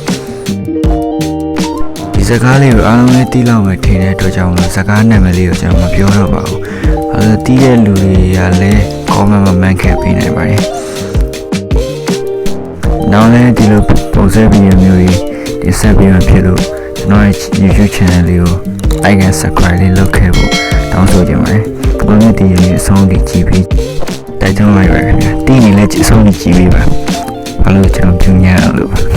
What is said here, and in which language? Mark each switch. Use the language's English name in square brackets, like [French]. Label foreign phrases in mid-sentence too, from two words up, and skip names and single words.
[Burmese] ။ဒီဇကားလေးကိုအားလုံးလည်းတီးလောက်ပဲထင်တဲ့အတွက်ကြောင့်ဇကားနာမည်လေးကိုကျွန်တော်မပြောတော့ပါဘူး။အဲတီးတဲ့လူတွေကလည်း comment မှာမှန်ခဲ့ပေးနိုင်ပါတယ် ။နောက်လည်းဒီလိုပုံစံဗီဒီယိုမျိုးတွေတင်ဆက်ပေးမှဖြစ်လို့ကျွန်တော်ရဲ့ YouTube channel လေးကို [English] like and subscribe [Burmese] လေးလုပ်ခဲ့ဖို့တောင်းဆိုချင်ပါတယ်။ဒီနေ့ဒီနေ့အဆုံးထိကြည့်ပြီးတိုက်တွန်းလိုက်ပါခင်ဗျာ။တီးနေလဲအဆုံးထိကြည့်ပေးပါ။ဘာလို့ကျွန်တော်ပြုံးရအောင်လို့